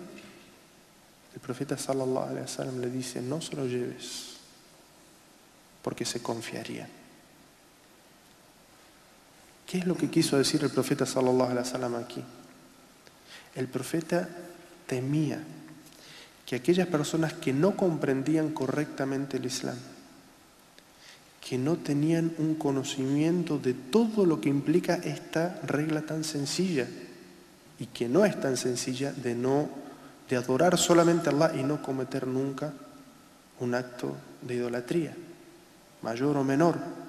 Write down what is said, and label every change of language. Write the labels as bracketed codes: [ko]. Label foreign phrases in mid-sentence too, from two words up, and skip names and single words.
[es] El profeta [ar] صلى الله عليه وسلم [es] le dice: no se lo lleves, porque se confiarían. ¿Qué es lo que quiso decir el profeta [ar] صلى الله عليه وسلم [es] aquí? El profeta temía que aquellas personas que no comprendían correctamente el Islam, que no tenían un conocimiento de todo lo que implica esta regla tan sencilla, y que no es tan sencilla, de adorar solamente a Allah y no cometer nunca un acto de idolatría, mayor o menor,